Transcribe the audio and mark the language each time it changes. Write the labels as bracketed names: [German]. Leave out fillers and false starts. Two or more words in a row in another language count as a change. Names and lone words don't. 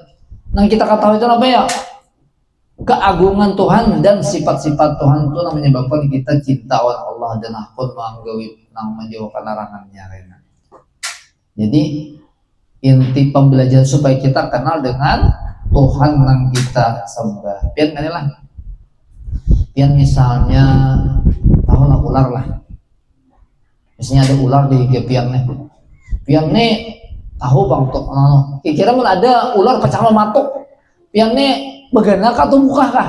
[Banjar] Nang kita kata itu apa ya? Keagungan Tuhan dan sifat-sifat Tuhan itu yang menyebabkan kita cinta oleh Allah dan akun menggawi nang menjauhkan larangannya. [Indonesian] Jadi inti pembelajaran supaya kita kenal dengan Tuhan yang kita sembah. [Banjar] Pian kan lah. Pian misalnya tahu lah ular lah. Misalnya ada ular di pian nih. Pian nih tahu bang tuh. Kira-kira mau ada ular pecah matuk. Pian nih bagaimana kah atau buka kah?